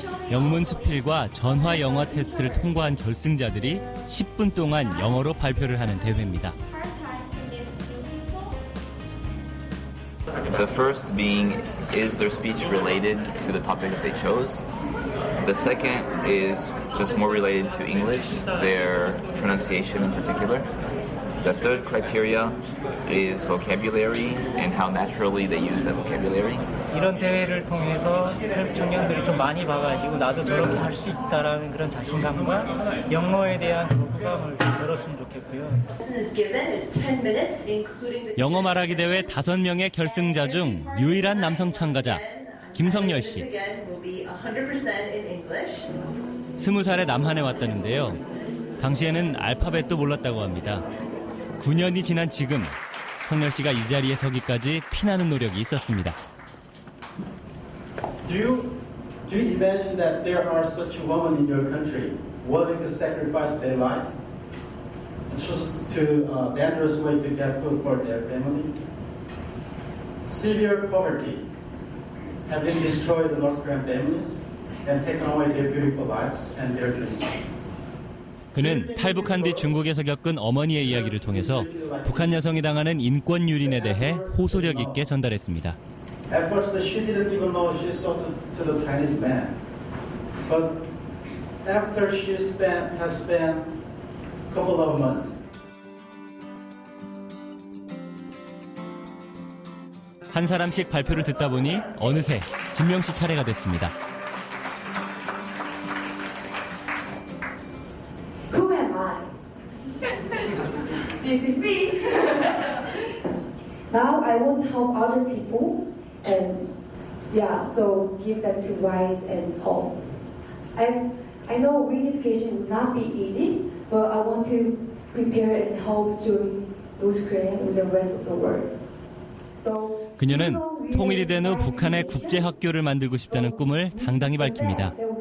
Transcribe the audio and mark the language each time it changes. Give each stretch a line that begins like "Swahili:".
Korean: 영문 수필과 전화 영어 테스트를 통과한 결승자들이 10분 동안 영어로 발표를 하는 대회입니다.
English: The first being, is their speech related to the topic that they chose? The second is just more related to English, their pronunciation in particular. The third criteria is vocabulary and how naturally they use that vocabulary.
Korean: 이런 대회를 통해서 탈북 청년들이 좀 많이 봐가지고 나도 저렇게 할 수 있다라는 그런 자신감과 영어에 대한 거부감을 좀 덜었으면 좋겠고요. 영어 말하기 대회 5명의 결승자 중 유일한 남성 참가자 김성열 씨. 20살에 남한에 왔다는데요. 당시에는 알파벳도 몰랐다고 합니다. 9년이 지난 지금 성열 씨가 이 자리에 서기까지 피나는 노력이 있었습니다.
English: Do you imagine that there are such women in your country willing to sacrifice their life just to dangerous way to get food for their family? Severe poverty have been destroyed the North Korean families and taken away their beautiful lives and their dreams.
Korean: 그는 탈북한 뒤 중국에서 겪은 어머니의 이야기를 통해서 북한 여성이 당하는 인권 유린에 대해 호소력 있게 전달했습니다.
English: At first, she didn't even know she sold to the Chinese man. But after she has spent a couple of months.
Korean: 한 사람씩 발표를 듣다 보니 어느새 진명 씨 차례가 됐습니다.
English: Who am I? This is me. Now I want to help other people and so give them to right and hope. I know reunification would not be easy, but I want to prepare and help join North Korea and the rest of the world.
Korean: 그녀는 통일이 된 후 북한의 국제학교를 만들고 싶다는 꿈을 당당히 밝힙니다.